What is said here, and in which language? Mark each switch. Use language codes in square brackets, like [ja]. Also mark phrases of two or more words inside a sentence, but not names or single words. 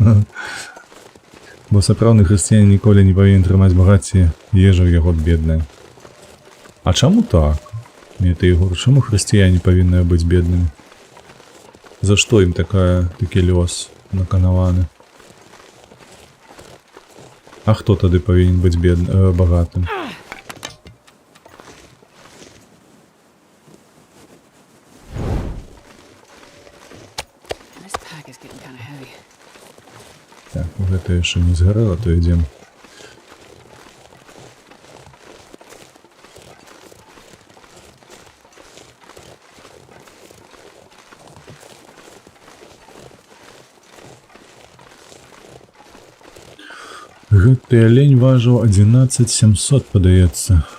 [be] Бо сапраўдны хрысціянін ніколі не павінен трымаць багацце, ежа яго бедная. А чаму так? Мне ты, Егор, чаму хрысціяне павінны быць беднымі? За што ім такі лёс наканаваны? [uk] А хто тоді повинен бути багатим? [en] This pack is getting kind of heavy. [be] Так, гэта яшчэ не згарэла, то ідзем. Гэты алень важыў 11700, падаецца.